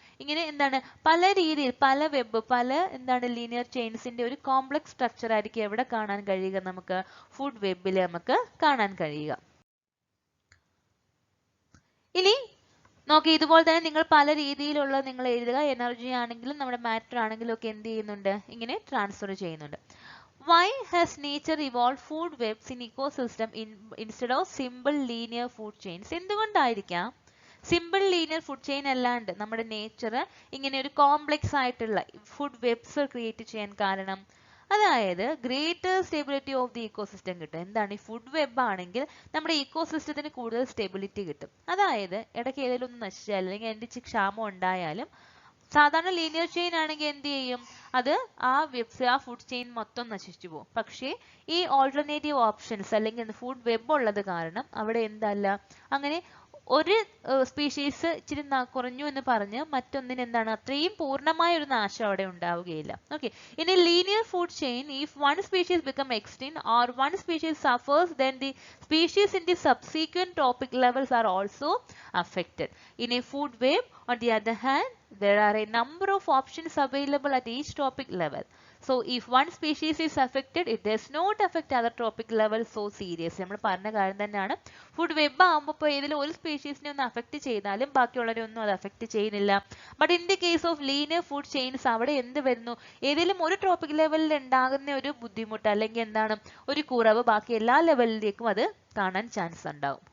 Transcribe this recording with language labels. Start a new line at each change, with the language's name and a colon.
Malayalam: ഇങ്ങനെ എന്താണ് പല രീതിയിൽ പല വെബ് പല എന്താണ് ലീനിയർ ചെയിൻസിന്റെ ഒരു കോംപ്ലക്സ് സ്ട്രക്ചർ ആയിരിക്കും എവിടെ കാണാൻ കഴിയുക? നമുക്ക് ഫുഡ് വെബിൽ നമുക്ക് കാണാൻ കഴിയുക. ഇനി നോക്കി ഇതുപോലെ തന്നെ നിങ്ങൾ പല രീതിയിലുള്ള നിങ്ങൾ എഴുതുക. എനർജി ആണെങ്കിലും നമ്മുടെ മാറ്റർ ആണെങ്കിലും ഒക്കെ എന്ത് ചെയ്യുന്നുണ്ട്, ഇങ്ങനെ ട്രാൻസ്ഫർ ചെയ്യുന്നുണ്ട്.
English: Why has nature evolved food webs in ecosystem instead of simple linear food chains?
Malayalam: എന്തുകൊണ്ടായിരിക്കാം സിമ്പിൾ ലീനിയർ ഫുഡ് ചെയിൻ അല്ലാണ്ട് നമ്മുടെ നേച്ചർ ഇങ്ങനെ ഒരു കോംപ്ലക്സ് ആയിട്ടുള്ള ഫുഡ് വെബ്സ് ക്രിയേറ്റ് ചെയ്യാൻ കാരണം? അതായത്
English: greater stability of the ecosystem
Malayalam: കിട്ടും. എന്താണ് ഈ ഫുഡ് വെബ് ആണെങ്കിൽ നമ്മുടെ ഇക്കോസിസ്റ്റത്തിന് കൂടുതൽ സ്റ്റെബിലിറ്റി കിട്ടും. അതായത് ഇടയ്ക്ക് ഏതെങ്കിലും ഒന്ന് നശിച്ചാൽ അല്ലെങ്കിൽ എന്തിച്ച് ക്ഷാമം ഉണ്ടായാലും സാധാരണ ലീനിയർ ചെയിൻ ആണെങ്കിൽ എന്ത് ചെയ്യും, അത് ആ ഫുഡ് ചെയിൻ മൊത്തം നശിച്ചു പോകും. പക്ഷേ ഈ ഓൾട്ടർനേറ്റീവ് ഓപ്ഷൻസ് അല്ലെങ്കിൽ ഫുഡ് വെബ് ഉള്ളത് കാരണം അവിടെ എന്തല്ല, അങ്ങനെ ഒരു സ്പീഷീസ് ഇച്ചിരി കുറഞ്ഞു എന്ന് പറഞ്ഞ് മറ്റൊന്നിന് എന്താണ് അത്രയും പൂർണ്ണമായ ഒരു നാശം അവിടെ ഉണ്ടാവുകയില്ല.
English: Okay, in a linear food chain if one species become extinct or one species suffers, then the species in the subsequent trophic levels are also affected. In a food web, on the other hand, there are a number of options available at each trophic level. So if one species is affected, it does not affect other trophic levels so seriously.
Malayalam: നമ്മൾ പറഞ്ഞ കാര്യം തന്നെയാണ്. Food web ആകുമ്പോൾ ഇപ്പോൾ ഏതെങ്കിലും ഒരു സ്പീഷീസിനെ ഒന്ന് affect ചെയ്താലും ബാക്കിയുള്ളവരൊന്നും അത് അഫക്റ്റ് ചെയ്യുന്നില്ല.
English: but in the case of linear food chains
Malayalam: അവിടെ എന്ത് വരുന്നു, ഏതെങ്കിലും ഒരു ട്രോപ്പിക് ലെവലിൽ ഉണ്ടാകുന്ന ഒരു ബുദ്ധിമുട്ട് അല്ലെങ്കിൽ എന്താണ് ഒരു കുറവ് ബാക്കി എല്ലാ ലെവലിലേക്കും അത് കാണാൻ ചാൻസ് ഉണ്ടാവും.